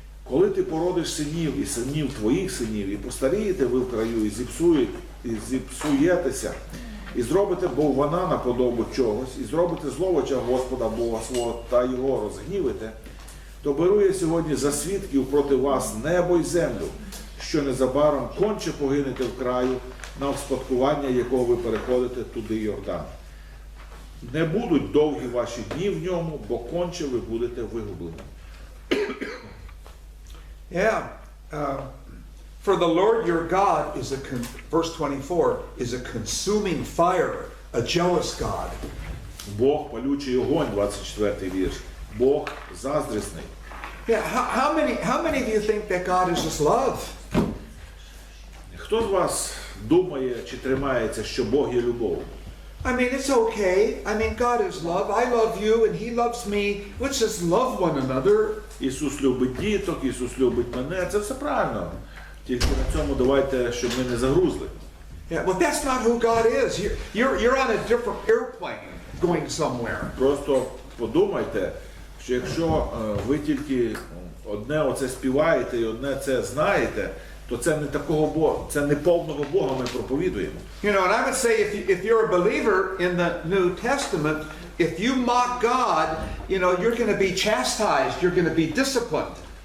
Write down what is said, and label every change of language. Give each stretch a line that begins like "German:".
Ukrainian: Коли ти породиш синів і синів твоїх синів, і постарієте ви в краю, і зіпсуєтеся, і зробите боввана на подобу чогось, і зробите зловича Господа Бога свого та його розгнівите, то беру я сьогодні за свідків проти вас небо й землю, що незабаром конче погинете в краю, на вспадкування якого ви переходите туди Йордан. Не будуть довгі ваші дні в ньому, бо конче ви будете вигублені.
English: Yeah. For the Lord your God is verse 24, is a consuming fire, a jealous God.
Ukrainian: Бог палючий огонь, 24 вірш. Бог заздрісний.
English: Yeah, how many of you think that God is just love?
Ukrainian: Хто з вас думає чи тримається, що Бог є любов?
English: I mean, it's okay. I mean, God is love. I love you and He loves me. Let's just love one another.
Ukrainian: Ісус любить діток, Ісус любить мене. Це все правильно. Тільки на цьому давайте, щоб ми не загрузли.
English: Yeah, well, that's not who God is. You're on a different airplane going somewhere.
Ukrainian: Просто подумайте, що якщо ви тільки одне оце співаєте і одне це знаєте, то це не такого Бога, це не повного Бога ми проповідуємо.
English: You know, and I would say if you're a believer in the New Testament, if you mock God, you know, you're going to be chastised, you're going to be disciplined.